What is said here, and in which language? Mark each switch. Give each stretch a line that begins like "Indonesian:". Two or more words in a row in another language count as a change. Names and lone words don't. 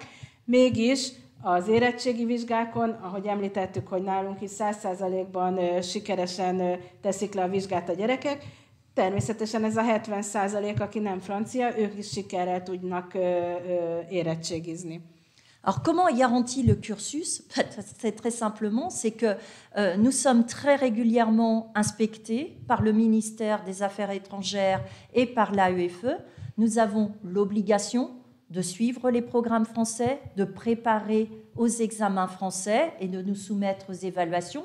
Hungarian: Mégis az érettségi vizsgákon, ahogy említettük, hogy nálunk is 100%-ban sikeresen teszik le a vizsgát a gyerekek, természetesen ez a 70%, aki nem francia, ők is sikerrel tudnak érettségizni.
French: Alors comment est garanti le cursus? C'est très simplement, c'est que nous sommes très régulièrement inspectés par le ministère des Affaires étrangères et par l'AEFE. Nous avons l'obligation de suivre les programmes français, de préparer aux examens français et de nous soumettre aux évaluations.